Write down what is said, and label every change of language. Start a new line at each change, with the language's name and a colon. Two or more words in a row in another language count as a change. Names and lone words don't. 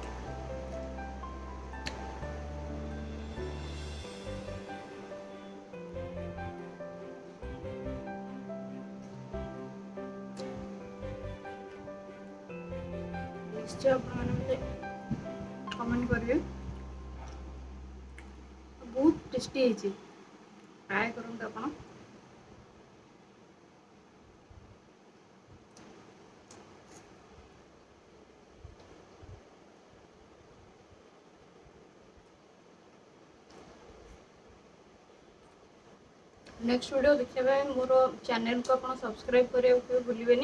Odia: ନିଶ୍ଚୟ ଆପଣମାନେ ମୋତେ କମେଣ୍ଟ କରିବେ। ବହୁତ ଟେଷ୍ଟି ହେଇଛି, ଟ୍ରାଏ କରନ୍ତୁ ଆପଣ।
Hindi: नेक्स्ट वीडियो देखिए मोर चैनल को आप सब्सक्राइब करने भूलें।